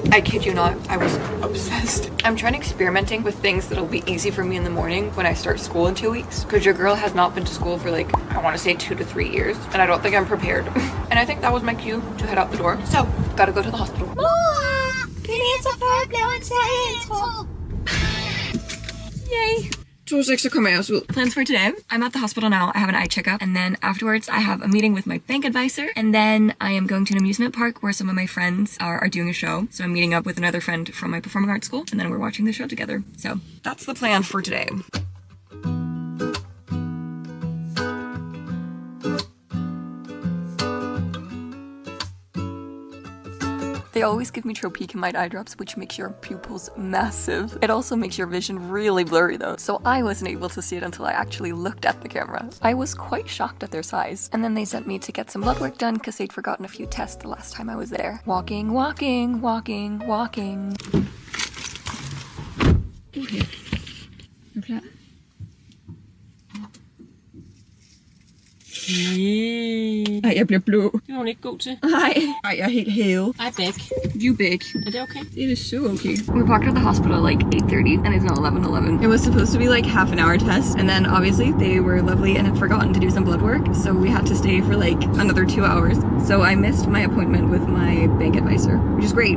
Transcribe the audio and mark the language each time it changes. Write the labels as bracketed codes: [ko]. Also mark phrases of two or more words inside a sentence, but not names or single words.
[en] I kid you not, I was obsessed. I'm trying experimenting with things that'll be easy for me in the morning when I start school in 2 weeks, because your girl has not been to school for like, I want to say 2 to 3 years, and I don't think I'm prepared. And I think that was my cue to head out the door. So, gotta go to the hospital. Yay! 2:06, [da] så kommer jeg også ud. [en] Plans for today. I'm at the hospital now. I have an eye checkup, and then afterwards I have a meeting with my bank advisor, and then I am going to an amusement park where some of my friends are doing a show. So I'm meeting up with another friend from my performing arts school, and then we're watching the show together. So that's the plan for today. They always give me tropicamide eye drops, which makes your pupils massive. It also makes your vision really blurry though, so I wasn't able to see it until I actually looked at the camera. I was quite shocked at their size. And then they sent me to get some blood work done because they'd forgotten a few tests the last time I was there. Walking, walking, walking, walking. [da] Okay. Er du klar? Ej, jeg bliver blå. Det var hun ikke god til. Ej, jeg er helt hævet. [en] I beg. You big. [da] Er det okay? [en] It is so okay. We parked at the hospital at like 8:30 and it's now 11:11. It was supposed to be like half an hour test, and then obviously they were lovely and had forgotten to do some blood work, so we had to stay for like another 2 hours. So I missed my appointment with my bank advisor, which is great.